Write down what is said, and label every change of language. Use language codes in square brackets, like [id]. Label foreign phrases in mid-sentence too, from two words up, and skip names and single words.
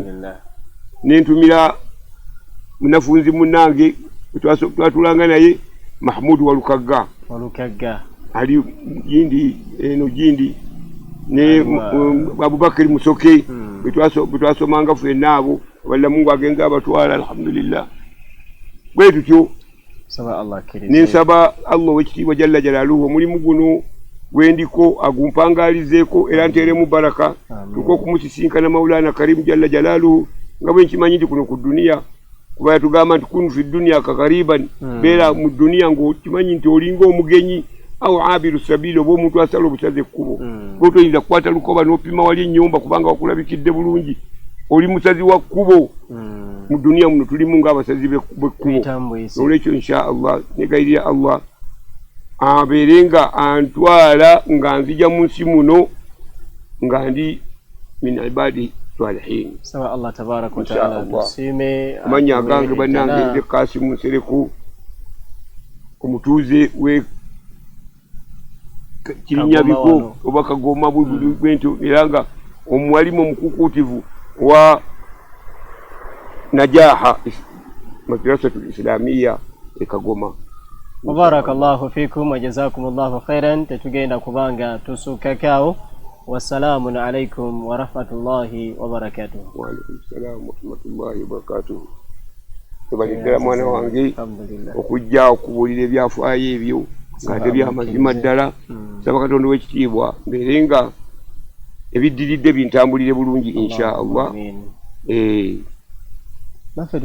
[lg] Nentumira munafunzi munnange twatulanga naye Mahmud Walukagga ali Gindi eno Gindi, ne Abubakar Musoke bwe twasomanga ffenna abo walla Mungu agenza abatwala alhamdulillah. Bwe tutyo nensaba Allah w'ekitiibwa [ar] جل جلاله [lg] omulimu guno gwendiko agumpangalizeeko era nteeremu baraka, tuko okumusisinkana Maulana Karimu [ar] جل جلاله [lg] nga bwe nkimanyi nti kuno ku duniya kuba yatugamba nti [ar] كن في الدنيا كغريب, [lg] beera mu duniya ng'okimanyi nti olinga omugenyi awo [ar] عابر سبيل, [lg] oba omuntu asala obusaze ekkubo. Bwe toyinza kukwata lukoba n'opima wali ennyumba kubanga wakulabikidde bulungi, oli musazi wa kkubo. Mu duniya muno tulimu ng'abasazi b'ekkubo. Olwekyo [ar] إن شاء الله [lg] negayirira Allah abeerenga antwala nga nzija mu nsi muno nga ndi [ar] من عباد صالحين. [lg] Sawa [ar] الله تبارك وتعالى [lg] tusime amanya gange bannange nze Kasimu Nsereku omutuuze we Kirinyabiko oba Kagoma bwentyo, era nga omwalimu omukukuutivu wa Najaha Madrasatul Islamiyya e Kagoma. [ar] بارك الله فيكم وجزاكم الله خيرا. [lg] Tetugenda kubanga tusukakao. [ar] والسلام عليكم ورحمة الله وبركاته. وعليكم السلام ورحمة الله وبركاته. [lg] Tubalidira mwana wange okujja okubuulira ebyafaayo ebyo nga tebyamazima ddala. Saba Katonda w'ekitiibwa mbeerenga ebiddiridde bintambulire bulungi [ar] إن شاء الله. [lg] Naffe tuteeke mu dduwa